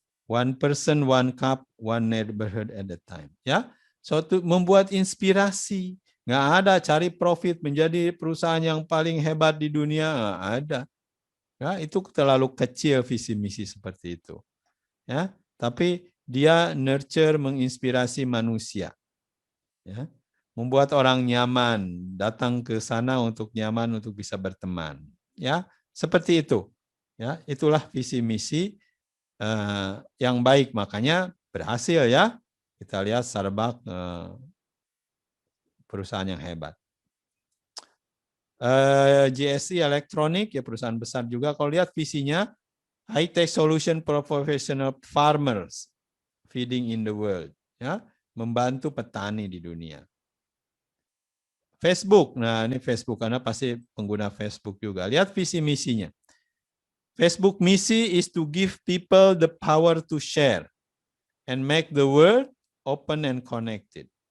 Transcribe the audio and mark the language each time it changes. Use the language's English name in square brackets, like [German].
[English] One person, one cup, one neighborhood at a time. [Indonesian] Ya, suatu membuat inspirasi. Nggak ada cari profit menjadi perusahaan yang paling hebat di dunia, nggak ada. Ya, itu terlalu kecil visi misi seperti itu. Ya, tapi dia nurture, menginspirasi manusia. Ya, membuat orang nyaman, datang ke sana untuk nyaman, untuk bisa berteman. Ya, seperti itu. Ya, itulah visi misi yang baik, makanya berhasil ya. Kita lihat Starbucks perusahaan yang hebat. GSI Elektronik ya perusahaan besar juga. Kalau lihat visinya, [English] high tech solution for professional farmers feeding in the world, [Indonesian] ya, membantu petani di dunia. Facebook, nah ini Facebook karena pasti pengguna Facebook juga. Lihat visi misinya. [English] Facebook misi is to give people the power to share and make the world open and connected.